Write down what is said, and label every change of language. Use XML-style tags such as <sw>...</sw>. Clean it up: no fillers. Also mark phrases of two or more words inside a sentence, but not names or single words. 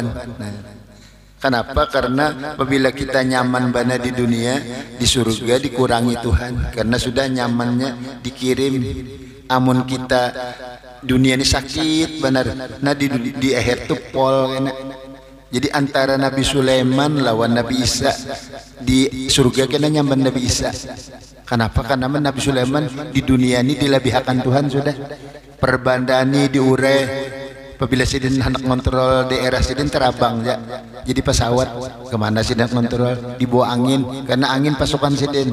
<bjn>Kenapa? Karena apabila kita nyaman bana di dunia, di surga dikurangi Tuhan, karena sudah nyamannya dikirim. Amun kita dunia ini sakit benar, nah di akhir tuh pol enak. Jadi antara Nabi Sulaiman lawan Nabi Isa di surga kena nyaman Nabi Isa. Kenapa? Karena Nabi Sulaiman di dunia ini dilebihkan Tuhan sudah, perbandani diure. Apabila sidin hendak kontrol daerah sidin terabang ya, jadi pesawat kemana sidin kontrol, dibawa angin, karena angin pasukan sidin.</bjn>